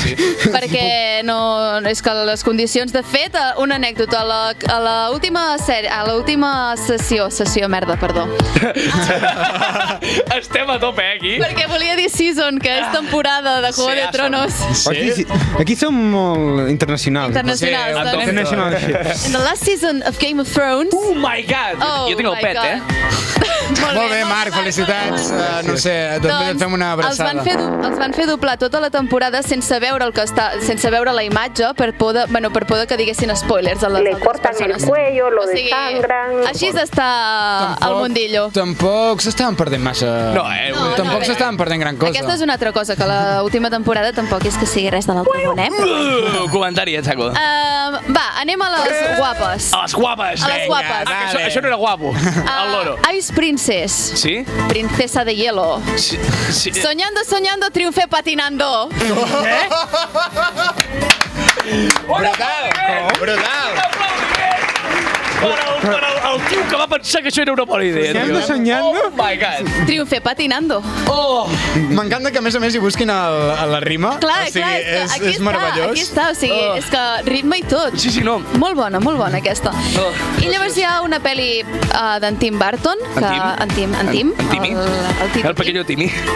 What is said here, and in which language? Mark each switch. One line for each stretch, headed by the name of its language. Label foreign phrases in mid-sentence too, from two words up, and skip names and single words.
Catalan: Perquè no, és que les condicions, de fet, una anècdota, a l'última sèrie, a l'última sessió, perdó. Estem a tope, aquí. Perquè volia dir season, que és temporada de Juego de Season. Tronos. Aquí som molt internacionals. Internacionals. Sí, doncs. International.
English: In the last season of Game of Thrones... Oh my god!
Catalan: Jo tinc el
English: my pet, God.
Catalan: Molt bé, Marc, felicitats. No sé, també et fem una abraçada. Els van fer doblar tota la temporada sense veure la imatge per por que diguessin spoilers a les
Spanish: Le
Catalan: altres
Spanish: cortan
Catalan: persones.
Spanish: el cuello, lo desangran.
Catalan: Així està el mundillo. Tampoc s'estaven perdent massa... No, Tampoc s'estaven perdent gran cosa. Aquesta és una altra cosa, que l'última temporada tampoc és que sigui res de l'altre món, eh? Comentari, Etxaco. Va, anem a les guapes. A les guapes. A les Vinga, guapes. va, que això no era guapo. El loro. Ice Princess. Sí?
Spanish: Princesa de hielo.
Catalan: Sí.
Spanish: Soñando, soñando, triunfé patinando.
Catalan: Brutal! Per el tio que va pensar que això era una bona idea.
Spanish: Soñando, soñando?
English: Oh my god.
Spanish: Triunfé patinando.
Catalan: M'encanta que a més hi busquin la rima. Clar, O sigui, aquí és meravellós. aquí està, o sigui, és que ritme i tot. Sí, no. Molt bona aquesta. I llavors hi ha una pel·li d'en Tim Burton, En Tim? en Tim,
Spanish: En Timmy? El pequeño Timmy.